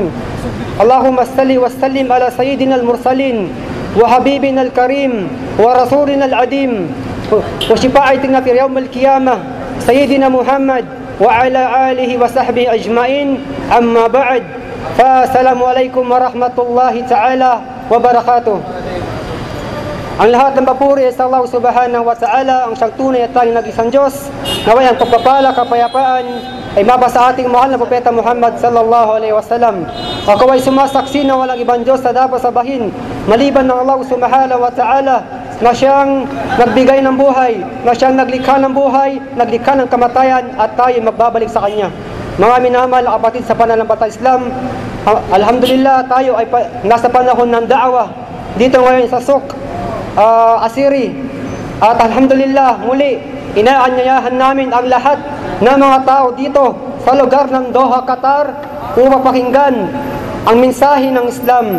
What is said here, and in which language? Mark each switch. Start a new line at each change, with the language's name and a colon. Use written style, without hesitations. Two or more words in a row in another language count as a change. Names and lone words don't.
Arabic: اللهم صل وسلم على سيدنا المرسلين وحبيبنا الكريم ورسولنا العظيم وشفاعتنا في يوم القيامة سيدنا محمد وعلى آله وصحبه أجمعين. أما بعد فالسلام عليكم ورحمة الله تعالى وبركاته.
Filipino: Ang lahat ng papuri sa Allah
Arabic: سبحانه وتعالى,
Filipino: ang siyang tunay at tanging nag-isang Diyos. Naway ang pagpapala, kapayapaan ay mabasa sa ating mahal na Propeta Muhammad
Arabic: صلى الله عليه وسلم.
Filipino: Ako ay sumasaksi na walang ibang Diyos na dapat sabahin maliban ng Allah
Arabic: سبحانه وتعالى,
Filipino: na siyang nagbigay ng buhay, na siyang naglikha ng buhay, naglikha ng kamatayan, at tayo magbabalik sa Kanya. Mga minamahal na kapatid sa pananampalatayang Islam, alhamdulillah tayo ay nasa panahon ng da'wa dito ngayon sa Sok Asiri, at alhamdulillah muli inaanyayahan namin ang lahat ng mga tao dito sa lugar ng Doha, Qatar upang pakinggan ang mensahe ng Islam.